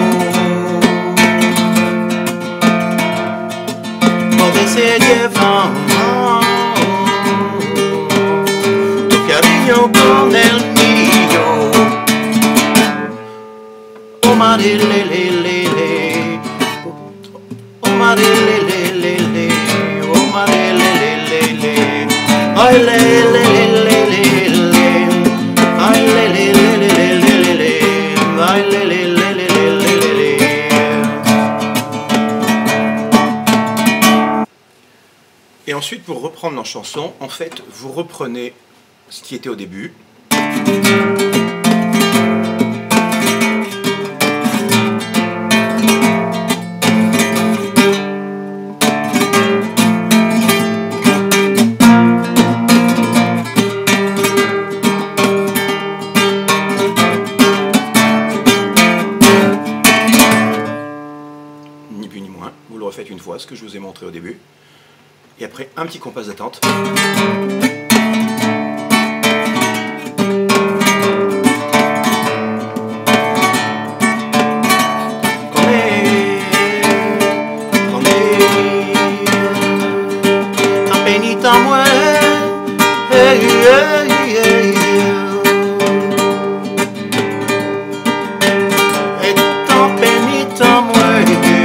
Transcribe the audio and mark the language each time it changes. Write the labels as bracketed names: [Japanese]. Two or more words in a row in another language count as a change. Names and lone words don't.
[Spanish] donde se lleva tu cariño con el mío. Oh marilelelele, oh marilelelele, oh marilelelele, ay lelelelele, ay lelelelele, ay lelelelele. [French] Et ensuite, pour reprendre la chanson, en fait, vous reprenez ce qui était au début. Ni plus ni moins, vous le refaites une fois, ce que je vous ai montré au début. Et après, un petit compas d'attente. [Spanish] Apenita muere, hey, hey, hey, et tan penita muere.